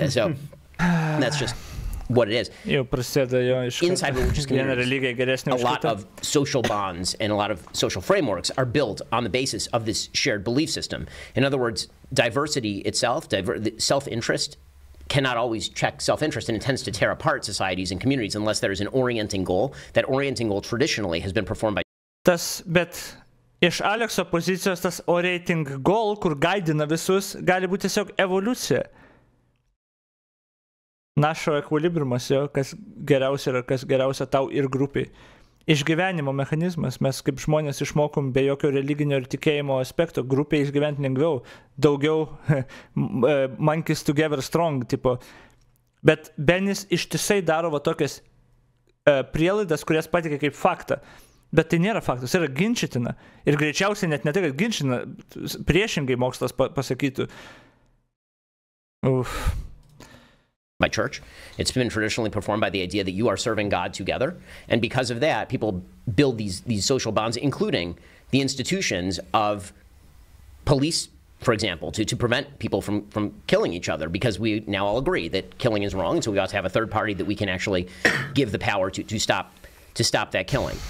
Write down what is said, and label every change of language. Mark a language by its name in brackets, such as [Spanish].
[English] So that's just what it is. Inside religious communities, a lot of social bonds and a lot of social frameworks are built on the basis of this shared belief system. In other words, diversity itself, self-interest, cannot always check self-interest, and it tends to tear apart societies and communities unless there is an orienting goal. That orienting goal traditionally has been performed by... [Lithuanian] Bet iš Alekso pozicijos tas orienting goal, kur gaidina visus, gali būti tiesiog evoliucija. Našo ekvilibrimas, kas geriausia yra, kas geriausia tau ir grupiai. Išgyvenimo mechanizmas, mes kaip žmonės išmokom be jokio religinio ir tikėjimo aspekto, grupiai išgyventi lengviau, daugiau [English] monkeys together strong, [Lithuanian] tipo. Bet Benis ištisai daro va tokias prielaidas, kurias pateikia kaip faktą. Bet tai nėra faktas, yra ginčytina. Ir greičiausiai net ne tai, kad ginčytina, priešingai mokslas pasakytų. [English] By church. It's been traditionally performed by the idea that you are serving God together. And because of that, people build these social bonds, including the institutions of police, for example, to prevent people from killing each other, because we now all agree that killing is wrong, and so we ought to have a third party that we can actually give the power to stop that killing.